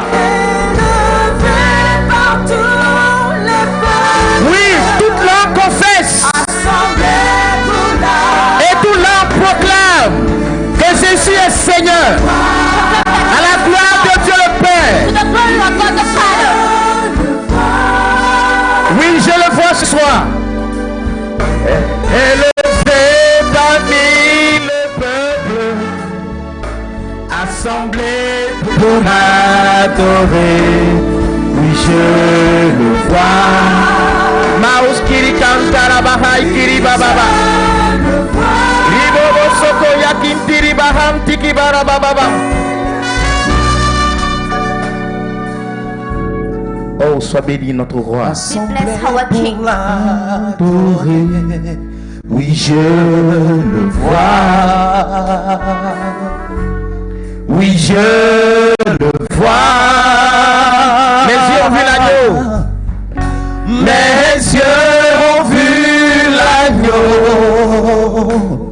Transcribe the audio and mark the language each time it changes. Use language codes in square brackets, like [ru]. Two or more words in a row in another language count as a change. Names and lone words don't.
[fr] Élevé par tous les peuples. Oui, toute langue confesse Assemblés pour l'adorer. et toute langue proclame que Jésus est Seigneur. À la gloire de Dieu le [en] To [fr] Père. [en] the glory of God the Father. [fr] Oui, je le vois ce soir. Élevé parmi le peuple, assemblé pour adorer. Oui, je le vois. Maus kiri kantara bahai kiri bababa. Ribobo soko yakin tiri baham tiki bara bababa. Oh, sois béni notre roi. [en] Bless our King. [fr] Adoré. Oui, je le vois. Oui, je le vois. Mes yeux ont vu l'agneau. Mes yeux ont vu l'agneau.